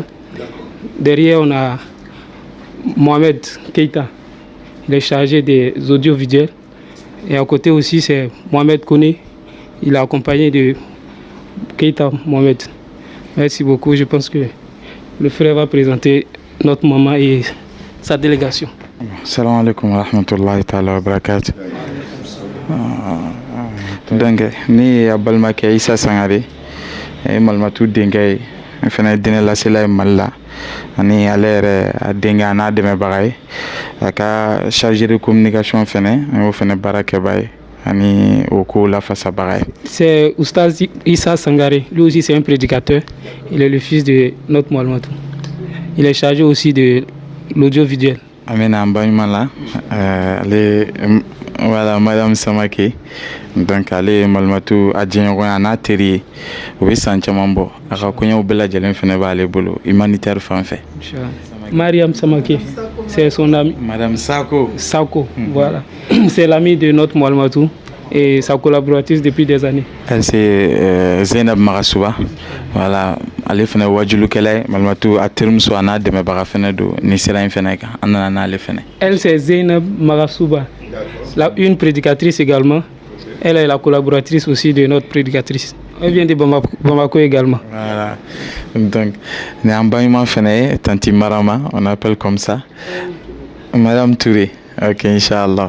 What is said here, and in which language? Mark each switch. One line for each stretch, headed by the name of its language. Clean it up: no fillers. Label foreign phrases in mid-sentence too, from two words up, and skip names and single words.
French: Derrière, on a Mohamed Keita. Il est chargé des audiovisuels. Et à côté aussi, c'est Mohamed Kone. Il est accompagné de Keita Mohamed. Merci beaucoup. Je pense que le frère va présenter notre maman et sa délégation.
Arabic: سلام عليكم و رحمة الله تعالى و بركاته.
Bambara: Donc, ni abalmakɛ Isa Sangare Malimatu denkɛ ye fɛnɛ dinɛ lasela ye Mali la ani ale yɛrɛ a denkɛ a n'a dɛmɛbaga ye a ka
French: chargé de communication
Bambara: fɛnɛ an y'o fɛnɛ baara kɛba ye ani o ko lafasabaga ye.
French: C'est Oustaz Issa Sangare. Lui aussi c'est un prédicateur. Il est le fils de notre Malimatu. Il est chargé aussi de l'audiovisuel. Amina Mbanyumala, voilà, Madame Samake.
Bambara: Donc, ale Malimatu a diɲɛɲɔgɔn a n'a teri ye o bɛ san caman bɔ a ka kɔɲɔw bɛɛ lajɛlen fɛnɛ b'ale bolo humanitaire fan fɛ.
French: Mariam Samake, c'est son ami. Madame Sako. Voilà. C'est l'ami de notre Malimatu et sa collaboratrice depuis des années. Elle c'est Zainab Magasuba.
Bambara: Voilà, ale fɛnɛ wajulukɛla ye Malimatu a terimuso a n'a dɛmɛbaga fɛnɛ don ni sira in fɛnɛ kan an nana n'ale fɛnɛ.
French: Elle c'est Zainab Magasuba, une prédicatrice également. Elle est la collaboratrice aussi de notre prédicatrice. Elle vient de Bamako également. Voilà. Donc, Néambaïma Fene, Tanti Marama, on appelle comme ça. Madame Touré. Ok, Inch'Allah.